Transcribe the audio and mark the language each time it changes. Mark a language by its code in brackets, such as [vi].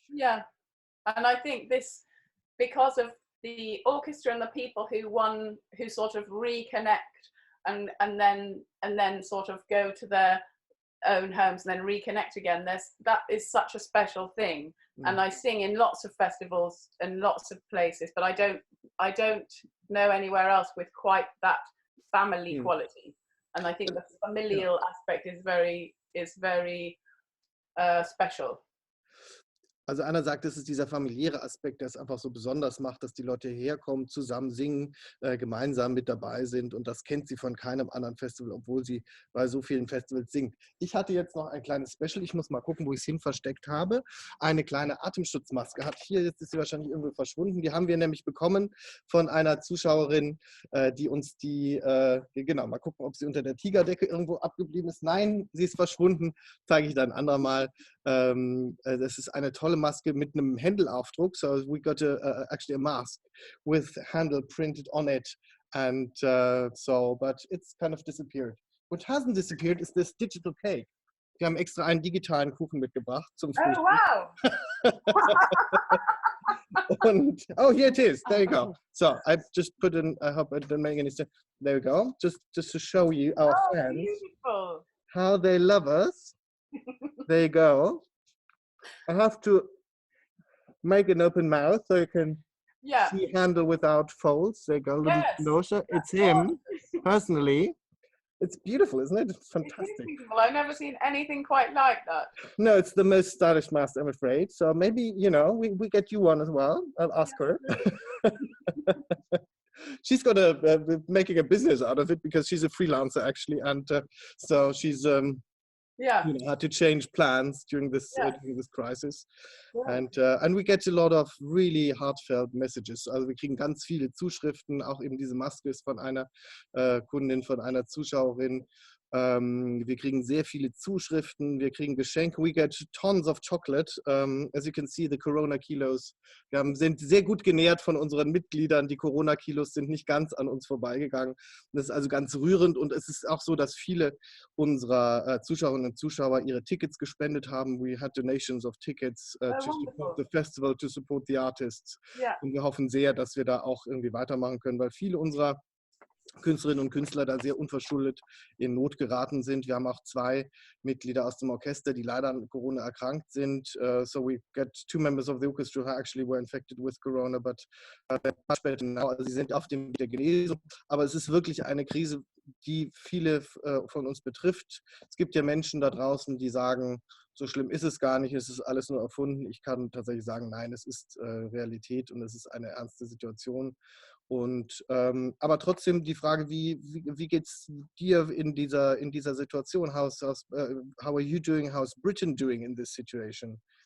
[en] Yeah, and I think this, because of the orchestra and the people who sort of reconnect and then sort of go to their own homes and then reconnect again, that is such a special thing. And I sing in lots of festivals and lots of places, but I don't know anywhere else with quite that family quality. And I think the familial aspect is very special. [de] Also Anna sagt, es ist dieser familiäre Aspekt, der es einfach so besonders macht, dass die Leute hierher kommen, zusammen singen, gemeinsam mit dabei sind, und das kennt sie von keinem anderen Festival, obwohl sie bei so vielen Festivals singt. Ich hatte jetzt noch ein kleines Special, ich muss mal gucken, wo ich es hin versteckt habe. Eine kleine Atemschutzmaske. Jetzt ist sie wahrscheinlich irgendwo verschwunden. Die haben wir nämlich bekommen von einer Zuschauerin, die uns genau, mal gucken, ob sie unter der Tigerdecke irgendwo abgeblieben ist. Nein, sie ist verschwunden, zeige ich dann ein andermal. Das ist eine tolle Maske mit einem Händel-Aufdruck. [en] So we got actually a mask with Händel printed on it, and but it's kind of disappeared. What hasn't disappeared is this digital cake. [de] Wir haben extra einen digitalen Kuchen mitgebracht zum Frühstück. [en] Oh wow! And, here it is. There you go. So I've just put in. I hope I didn't make any sense. There we go. Just to show you our fans, Beautiful. How they love us. There you go. I have to make an open mouth so you can Yeah. See handle without folds. They go Yes. It's him, personally. It's beautiful, isn't it? It's fantastic. It is beautiful. I've never seen anything quite like that. No, it's the most stylish mask, I'm afraid. So maybe, you know, we get you one as well. I'll ask her. She's got making a business out of it because she's a freelancer actually, and so she's had to change plans during this crisis. Yeah. And we get a lot of really heartfelt messages. [de] Also wir kriegen ganz viele Zuschriften, auch eben diese Maske ist von einer Kundin, von einer Zuschauerin. Wir kriegen sehr viele Zuschriften, wir kriegen Geschenke. [en] We get tons of chocolate. As you can see, the Corona Kilos. [de] Wir sind sehr gut genährt von unseren Mitgliedern. Die Corona Kilos sind nicht ganz an uns vorbeigegangen. Das ist also ganz rührend, und es ist auch so, dass viele unserer Zuschauerinnen und Zuschauer ihre Tickets gespendet haben. [en] We had donations of tickets to support the festival, to support the artists. Yeah. [de] Und wir hoffen sehr, dass wir da auch irgendwie weitermachen können, weil viele unserer Künstlerinnen und Künstler da sehr unverschuldet in Not geraten sind. Wir haben auch 2 Mitglieder aus dem Orchester, die leider an Corona erkrankt sind. So we get 2 members of the orchestra who actually were infected with Corona, but much better now. Also sie sind auf dem Weg der Genesung. Aber es ist wirklich eine Krise, die viele von uns betrifft. Es gibt ja Menschen da draußen, die sagen, so schlimm ist es gar nicht, es ist alles nur erfunden. Ich kann tatsächlich sagen, nein, es ist Realität und es ist eine ernste Situation. Und aber trotzdem die Frage, wie geht's dir in dieser Situation? [en] How are you doing? How's Britain doing in this situation?